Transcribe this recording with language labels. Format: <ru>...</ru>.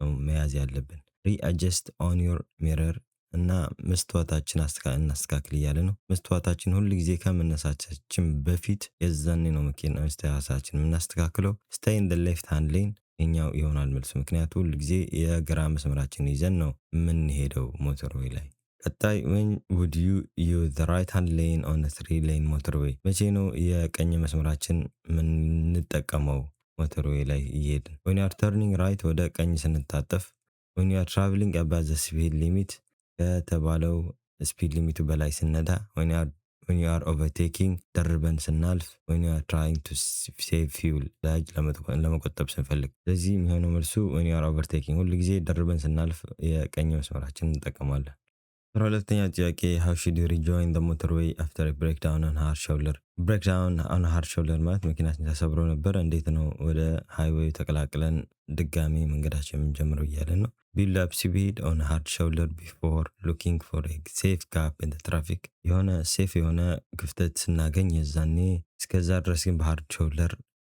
<am>መያዝ ያለብን።</am> <en>readjust on your mirror</en> <am>እና መስተዋታችን እናስተካክል እያለ ነው። መስተዋታችን ሁሉ ጊዜ ከመነሳታችን በፊት የዛኔ ነው መኪና መስተዋታችን የምናስተካክለው።</am> <en>stay in the left hand lane</en> <am>የኛው ይሆናል መልሱ። ምክንያቱ ሁል ጊዜ የግራ መስመራችን ይዘን ነው የምንሄደው ሞተርዌይ ላይ። ቀጣይ</am> <en>when would you use the right hand lane on a 3-lane motorway?</en> <am>መቼ ነው የቀኝ መስመራችን የምንጠቀመው ሞተርዌይ ላይ እየሄድን?</am> <en>when you are turning right</en> <am>ወደ ቀኝ ስንታጠፍ፣</am> <en>when you are traveling above the speed limit</en> <am>ከተባለው ስፒድ ሊሚቱ በላይ ስነዳ፣</am> <en>when you are overtaking</en> <am>ደርበን ስናልፍ፣</am> <en>when you are trying to save fuel</en> <am>ዳጅ ለመቆጠብ ስንፈልግ። ስለዚህ የሚሆነው መልሱ</am> <en>when you are overtaking</en> <am>ሁሉ ጊዜ ደርበን ስናልፍ የቀኝ መስመራችን እንጠቀማለን። 12ኛ ጥያቄ</am> <en>how should you rejoin the motorway after a breakdown on hard shoulder?</en> <am>breakdown on hard shoulder ማለት መኪናችን ተሰብሮ ነበር፣ እንዴት ነው ወደ ሃይዌይ ተቀላቅለን ድጋሚ መንገዳችን የምንጀምረው እያለ ነው።</am> <en>build up speed on hard shoulder before looking for a safe gap in the traffic።</en> <am>የሆነ ሴፍ የሆነ ክፍተት ስናገኝ የዛኔ እስከዛ ድረስ ግን በሃርድ ሾልደር</am>